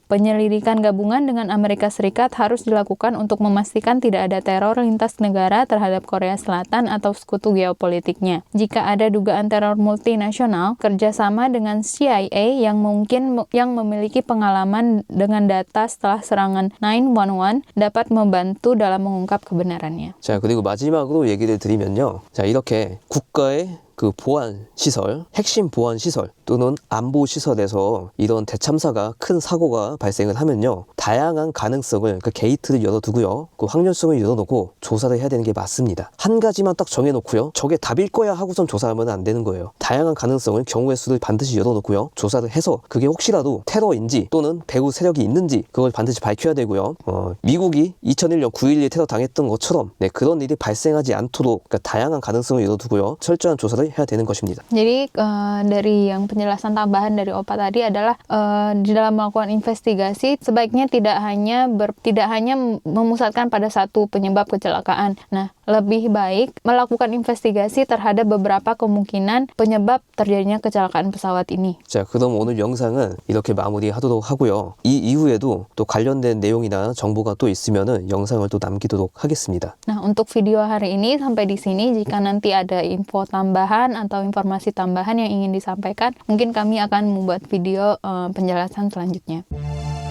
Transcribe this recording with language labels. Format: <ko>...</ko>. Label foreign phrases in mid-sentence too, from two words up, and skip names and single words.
<id>Penyelidikan gabungan dengan Amerika Serikat harus dilakukan untuk memastikan tidak ada teror lintas negara terhadap Korea Selatan atau sekutu geopolitiknya. Jika ada dugaan teror multinasional, kerjasama dengan CIA yang memiliki pengalaman dengan data setelah serangan 9/11 dapat membantu dalam mengungkap kebenarannya.</id> <ko>자, 그리고 마지막으로 얘기를 드리면요. 자, 이렇게 국가의 그 보안 시설, 핵심 보안 시설 또는 안보 시설에서 이런 대참사가 큰 사고가 발생을 하면요. 다양한 가능성을 그 게이트를 열어두고요. 그 확률성을 열어놓고 조사를 해야 되는 게 맞습니다. 한 가지만 딱 정해놓고요. 저게 답일 거야 하고선 조사하면 안 되는 거예요. 다양한 가능성을 경우의 수를 반드시 열어놓고요. 조사를 해서 그게 혹시라도 테러인지 또는 배후 세력이 있는지 그걸 반드시 밝혀야 되고요. 미국이 2001년 9.11 테러 당했던 것처럼 그런 일이 발생하지 않도록 그러니까 다양한 가능성을 열어두고요. 철저한 조사를 해야 되는 것입니다.</ko> <id>Jadi dari yang penjelasan tambahan dari Opa tadi adalah di dalam melakukan investigasi sebaiknya tidak hanya memusatkan pada satu penyebab kecelakaan. Nah, lebih baik melakukan investigasi terhadap beberapa kemungkinan penyebab terjadinya kecelakaan pesawat ini.</id> <ko>자, 그럼 오늘 영상은 이렇게 마무리하도록 하고요. 이 이후에도 또 관련된 내용이나 정보가 또 있으면은 영상을 또 남기도록 하겠습니다.</ko> <id>Nah, untuk video hari ini sampai di sini. Jika nanti ada info tambahan atau informasi tambahan yang ingin disampaikan, mungkin kami akan membuat video penjelasan selanjutnya.</id>